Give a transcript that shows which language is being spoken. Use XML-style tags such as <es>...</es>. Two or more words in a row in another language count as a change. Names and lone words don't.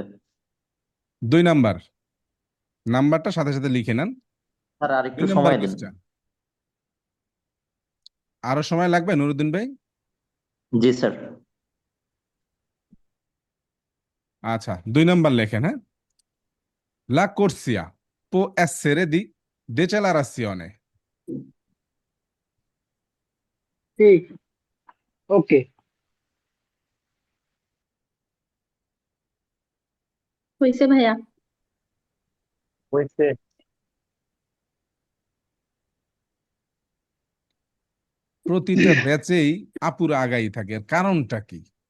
<bn>2 নাম্বার, নাম্বারটা সাথে সাথে লিখে নেন। স্যার আর 2 একটু নাম্বার সময় দিন। কুইজটা আরো সময় লাগবে নুরুদ্দিন ভাই? জি স্যার। আচ্ছা, 2 নাম্বার লেখেন, হ্যাঁ।</bn> <it>La corsia può essere di decelerazione।</it> <bn>ঠিক। ওকে। হয়েছে ভাইয়া। হয়েছে। প্রতিটা ব্যাচেই আপুরা আগাই থাকে, এর কারণটা কি?</bn>